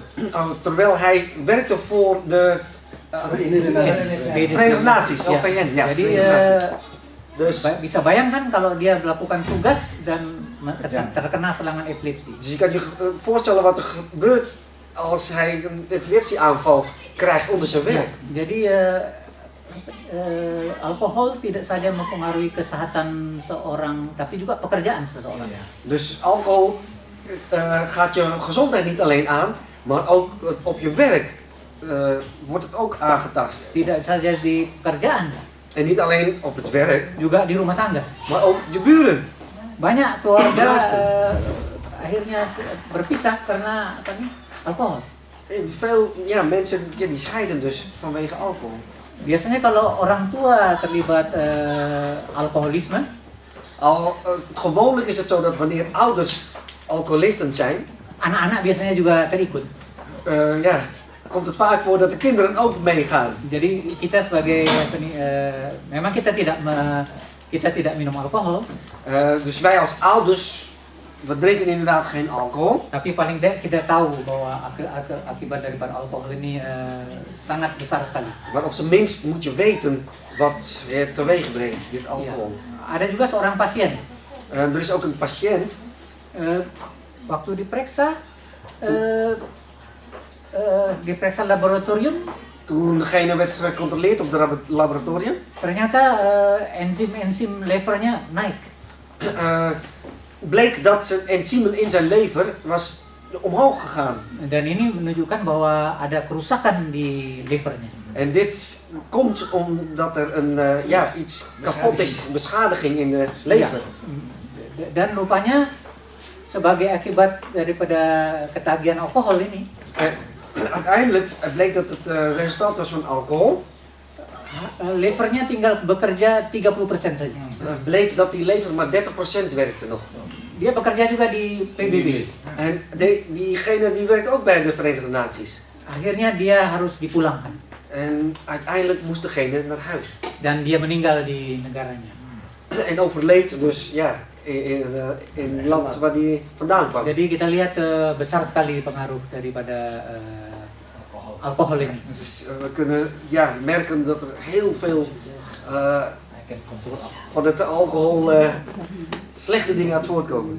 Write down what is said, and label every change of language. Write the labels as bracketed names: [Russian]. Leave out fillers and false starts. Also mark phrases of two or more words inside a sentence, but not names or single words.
[Dutch] Terwijl hij werkte voor de Verenigde Naties, [Indonesian] Ya. [Dutch] VN. Ja, [Indonesian] Jadi [Dutch] Verenigde Naties. Dus, [Indonesian] bisa bayangkan kalau dia melakukan tugas dan terkena serangan epilepsi. [Dutch] dus je kan je voorstellen wat er gebeurt als hij een epilepsieaanval krijgt onder zijn werk. [Indonesian] Jadi alkohol tidak saja mempengaruhi kesehatan seorang, tapi juga pekerjaan seseorang. [Dutch] Dus alcohol gaat je gezondheid niet alleen aan, maar ook op je werk wordt het ook aangetast. [Indonesian] Tidak saja di pekerjaan, [Dutch] En niet alleen op het werk, [Indonesian] juga di rumah tangga. [Dutch] maar ook je buren. [Indonesian] Banyak keluarga akhirnya berpisah karena apa nih? Alkohol. [Dutch] En veel mensen die scheiden dus vanwege alcohol. [Indonesian] Biasanya kalau orang tua terlibat alkoholisme, [Dutch] Gewoonlijk is het zo dat wanneer ouders alcoholisten zijn, [Indonesian] anak-anak biasanya juga terikut. [Dutch] komt het vaak voor dat de kinderen ook meegaan. [Indonesian] Jadi kita sebagai memang kita tidak minum alkohol, [Dutch] Dus wij als ouders, we drinken inderdaad geen alcohol. [Indonesian] tapi paling tidak kita tahu bahwa akibat daripada alkohol ini sangat besar sekali. [Dutch] Maar op zijn minst moet je weten wat het teweeg brengt, dit alcohol. [Indonesian] Ada juga seorang pasien. [Dutch] Er is ook een patiënt. [Indonesian] Waktu diperiksa laboratorium, [Dutch] Toen degene werd gecontroleerd op het laboratorium, [Indonesian] ternyata enzim levernya naik. [Dutch] bleek dat het enzymen in zijn lever was omhoog gegaan. [Indonesian] Dan ini menunjukkan bahwa ada kerusakan di levernya. [Dutch] En dit komt omdat er iets kapot is, een beschadiging in de lever. [Indonesian] Dan rupanya sebagai akibat daripada ketagihan alkohol ini, [Dutch] Uiteindelijk bleek dat het resultaat was van alcohol. [Indonesian] levernya tinggal bekerja 30% saja. [Dutch] Bleek dat die lever maar 30% werkte nog. [Indonesian] Dia bekerja juga di PBB. [Dutch] En diegene die werkt ook bij de Verenigde Naties. [Indonesian] Akhirnya dia harus dipulangkan. [Dutch] En uiteindelijk moest degene naar huis. [Indonesian] Dan dia meninggal di negaranya. [Dutch] En overleed dus in het land waar hij vandaan kwam. [Indonesian] Jadi kita lihat besar sekali pengaruh daripada alkohol ini. [Dutch] Dus we kunnen merken dat er heel veel van het alcohol slechte dingen uit voortkomen.